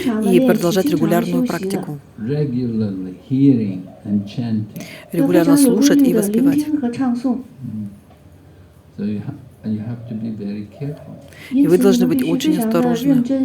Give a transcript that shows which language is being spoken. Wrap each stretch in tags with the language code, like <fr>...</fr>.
<ru>И продолжать регулярную практику.</ru> <en>Regularly hearing and chanting.</en> <ru>Регулярно слушать и воспевать.</ru> <en>So you have to be very careful.</en> <ru>И вы должны быть очень осторожны.</ru>